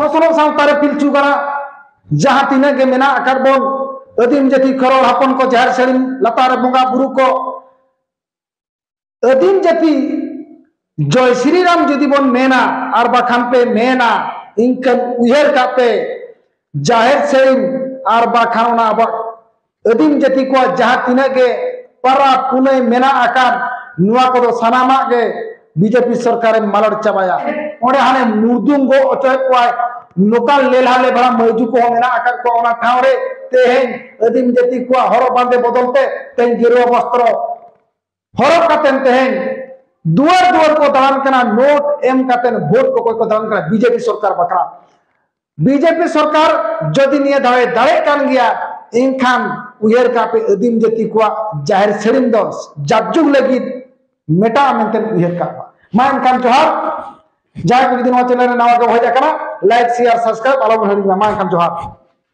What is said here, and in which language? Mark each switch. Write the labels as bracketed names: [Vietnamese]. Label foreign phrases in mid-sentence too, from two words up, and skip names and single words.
[Santali] छोसलो सावतारे पिलचू करा जहां तिने के मेना आकार बोल आदिम जाति करोड़ हपन को जहर सेलिम लतार बुंगा बुरु को आदिम जाति [Hindi] जय श्री राम [Santali] जदि बोन मेना और बखान पे मेना इनकन उहेर का पे जाहिर सेलिम और बखान आदिम जाति को जहां तिने के परा पुने मेना आकार नुआ को सानामा के बीजेपी सरकार मालड़ चाबाया ओंडे हाने मुर्दुम गो अचय कोय नोकाल लेला ले बड़ा मजू को मेना आकर को ओना ठाव रे तेहेन आदिम जाति को हरो बांधे बदलते तेन गिरो वस्त्र हरो कातेन तेहेन दुआर दुआर को दान कना नोट एम कातेन वोट को दान कना बीजेपी सरकार बकरा बीजेपी सरकार जदि निये दावे दावे कान गया इनखान उयर का पे आदिम जाति को जाहिर सेरिम दो जाजुग लगी मेटा मेंटेन उयर का मा इनखान जोहार जाय को दिन चैनल नवा को हो जा कना [English] like share subscribe [Santali] आलो मा इनखान जोहार।